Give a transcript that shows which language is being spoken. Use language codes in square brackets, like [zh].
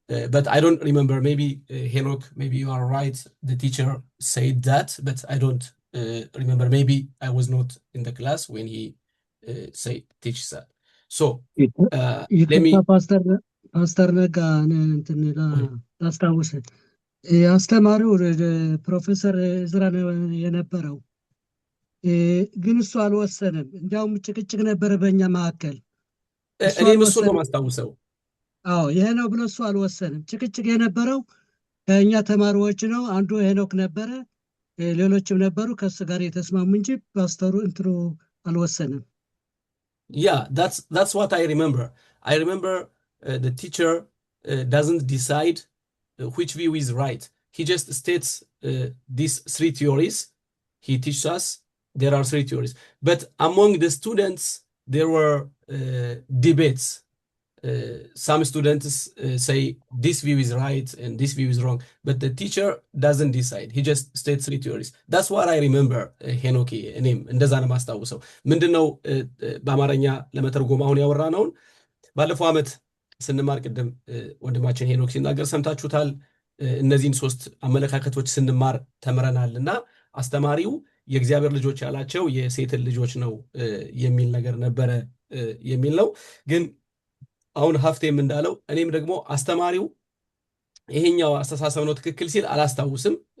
[en] But I don't remember, maybe Henok, maybe you are right. The teacher said that, but I don't remember. Maybe I was not in the class when he teaches that. So let me [am] ፓስተር ነጋ እንትን ላስታውስ አስተማሪው ፕሮፌሰር እዝራ የነበረው ግን እሱ አልወሰንም። እንዲያውም ጭቅጭቅ ነበረ በእኛ መካከል። እኔም እሱ ነው ማስታውሰው። አዎ ይሄ ነው ብሎ እሱ አልወሰንም። ጭቅጭቅ የነበረው ከእኛ ተማሪዎች ነው። አንዱ ሄኖክ ነበረ፣ ሌሎችም ነበሩ ከሱ ጋር የተስማሙ እንጂ ፓስተሩ እንትሩ አልወሰንም። [en] Yeah, that's what I remember. I remember the teacher doesn't decide which view is right. He just states these three theories. He teaches us there are three theories. But among the students, there were debates. Some students say this view is right and this view is wrong. But the teacher doesn't decide. He just states three theories. That's what I remember, Henoki. [am] እኔም እንደዛ ነው ማስታውሰው። ምንድነው በአማርኛ ለመተርጎም አሁን ያወራነውን ባለፈው ዓመት ስንማር ቅድም ወንድማችን ሄኖክ ሲናገር ሰምታችሁታል። እነዚህን ሶስት አመለካከቶች ስንማር ተምረናል እና አስተማሪው የእግዚአብሔር ልጆች ያላቸው የሴትን ልጆች ነው የሚል ነገር ነበረ የሚል ነው። ግን አሁን ሀፍቴም እንዳለው እኔም ደግሞ አስተማሪው ይሄኛው አስተሳሰብ ነው ትክክል ሲል አላስታውስም።